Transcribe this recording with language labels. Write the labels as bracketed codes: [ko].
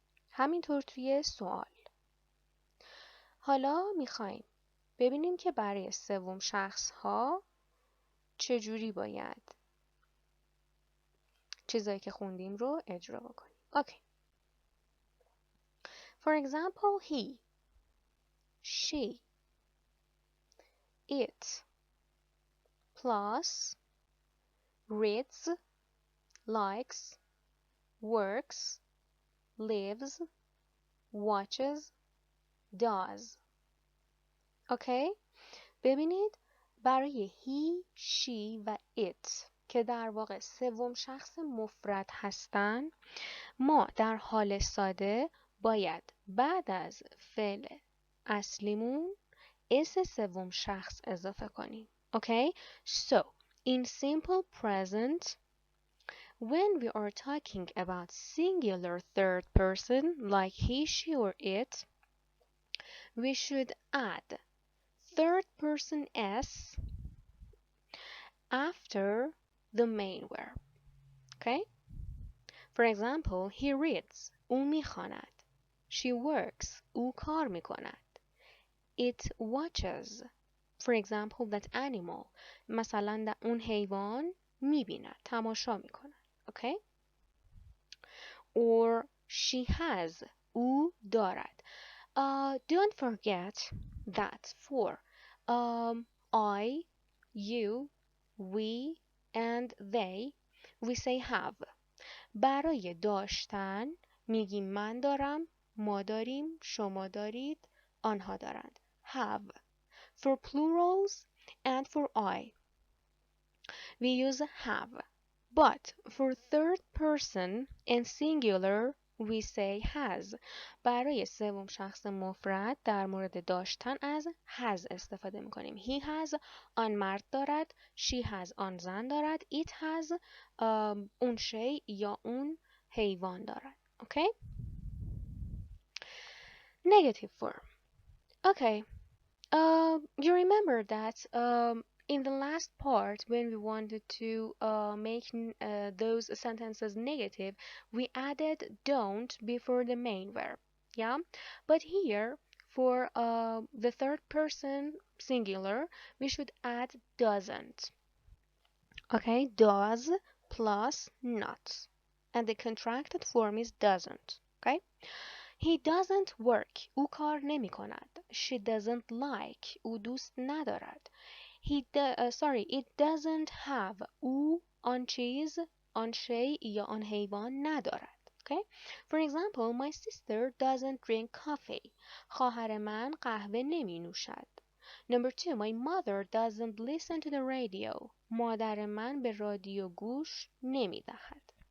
[fa] همینطور توی سوال. حالا میخوایم ببینیم که برای سوم شخص ها چجوری باید چیزایی که خوندیم رو اجرا بکنیم. [en] Okay. For example, he, she, it, plus, reads, likes, works, lives, watches, does. Okay? [fa] ببینید برای he, she و it که در واقع سوم شخص مفرد هستن ما در حال ساده باید بعد از فعل اصلیمون اس سوم شخص اضافه کنیم. [en] Okay? So, in simple present when we are talking about singular third person, like he, she, or it, we should add third person s after the main verb. Okay? For example, he reads. [fa] او میخواند. [en] She works. [fa] او کار میکند. [en] It watches. For example, that animal. [fa] مثلا اون حیوان میبیند. تماشا میکند. Okay? [en] Or she has. [fa] او دارد. [en] Don't forget that for I, you, we, and they, we say have. [fa] برای داشتن میگیم من دارم، ما داریم، شما دارید، آنها دارند. [en] Have. For plurals and for I, we use have. But for third person and singular, we say has. [fa] برای سوم شخص مفرد در مورد داشتن از has استفاده میکنیم. [en] He has [fa] آن مرد دارد. [en] She has [fa] آن زن دارد. [en] It has [fa] اون شی یا اون حیوان دارد. [en] Okay? Negative form. Okay. You remember that in the last part, when we wanted to make those sentences negative, we added don't before the main verb. Yeah? But here, for the third person singular, we should add doesn't. Okay? Does plus not. And the contracted form is doesn't. Okay? He doesn't work. [fa] او کار نمی کند. [en] She doesn't like. [fa] او دوست ندارد. [en] It doesn't have. [fa] او آن چیز، آن شی یا آن حیوان ندارد. [en] Okay? For example, my sister doesn't drink coffee. [fa] خواهر من قهوه نمی نوشد. [en] Number 2, my mother doesn't listen to the radio. [fa] مادر من به رادیو گوش نمی دهد.